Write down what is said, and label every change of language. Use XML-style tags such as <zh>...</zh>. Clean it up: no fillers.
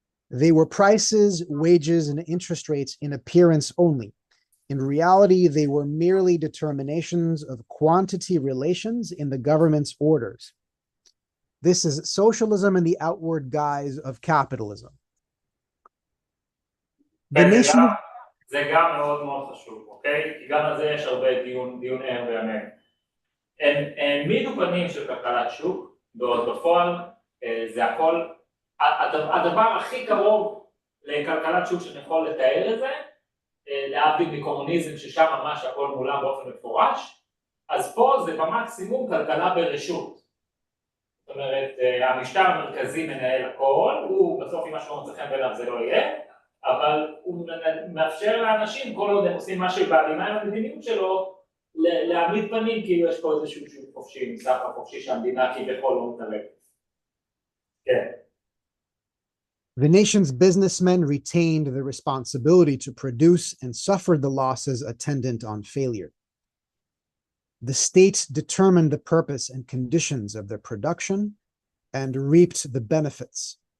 <en>They were prices, wages, and interest rates in appearance only. In reality, they were merely determinations of quantity relations in the government's orders. This is socialism in the outward guise of capitalism.</en> <he>זה גם מאוד מאוד חשוב, אוקיי? כי גם על זה יש הרבה דיון ער ויאמן. הם העמידו פנים של כלכלת שוק, בעוד בפועל זה הכל, הדבר הכי קרוב לכלכלת שוק שאני יכול לתאר את זה, להבדיל מקומוניזם ששם ממש הכל מולם באופן מפורש, אז פה זה במקסימום כלכלה ברשות. זאת אומרת, המשטר המרכזי מנהל הכל, הוא בסוף אם משהו מצא חן בעיניו זה לא יהיה, אבל הוא מאפשר לאנשים, כל עוד הם עושים משהו בהלימה עם המדיניות שלו, להעמיד פנים כאילו יש פה איזשהו שוק חופשי, מסחר חופשי שהמדינה כביכול לא מתערבת. כן.</he> <en>The nation's businessmen retained the responsibility to produce and suffered the losses attendant on failure. The state determined the purpose and conditions of their production and reaped the benefits.</en>